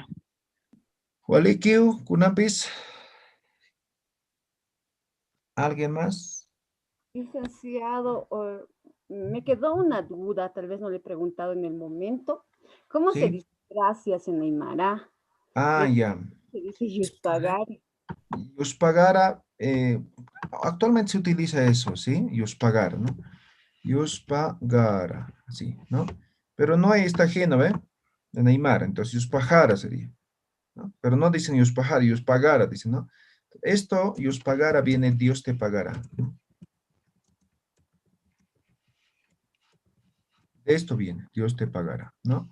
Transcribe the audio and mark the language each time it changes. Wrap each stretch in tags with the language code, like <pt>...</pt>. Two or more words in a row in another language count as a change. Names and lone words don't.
<ay>Walikiu, Kunapis.</ay> <es>¿Alguien más? Licenciado, me quedó una duda, tal vez no le he preguntado en el momento. ¿Cómo se Sí. dice gracias en Aymara? Ah, ya. Se dice yuspagari. Yuspagara, actualmente se utiliza eso, ¿sí? Yuspagara, ¿no? Yuspagara, así, ¿no? Pero no hay esta G, ¿no ve? En Aymara, entonces Yuspajara sería, ¿no? Pero no dicen Yuspajara, Yuspagara, dicen, ¿no? Esto, Yuspagara, viene Dios te pagará. De esto viene, Dios te pagará, ¿no?</es>